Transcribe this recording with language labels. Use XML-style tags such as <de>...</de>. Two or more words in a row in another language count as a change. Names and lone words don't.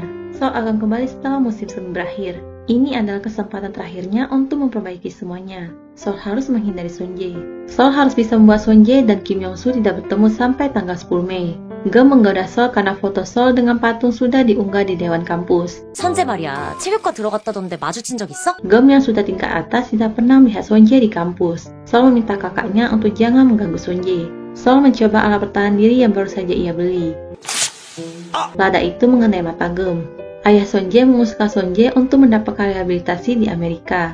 <id>Sol akan kembali setelah musim semi berakhir. Ini adalah kesempatan terakhirnya untuk memperbaiki semuanya. Sol harus menghindari Sonje. Sol harus bisa membuat Sonje dan Kim Yong-soo tidak bertemu sampai tanggal 10 Mei. Geum menggoda Sol karena foto Sol dengan patung sudah diunggah di Dewan Kampus.</id> <ko>선재 말이야. 체육과 들어갔다던데 마주친 적 있어?</ko> <id>Geum yang sudah tingkat atas tidak pernah melihat Sonje di kampus. Sol meminta kakaknya untuk jangan mengganggu Sonje. Sol mencoba alat pertahanan diri yang baru saja ia beli. Lada itu mengenai mata Geum. Ayah Sonje mengusulkan Sonje untuk mendapatkan rehabilitasi di Amerika.</id>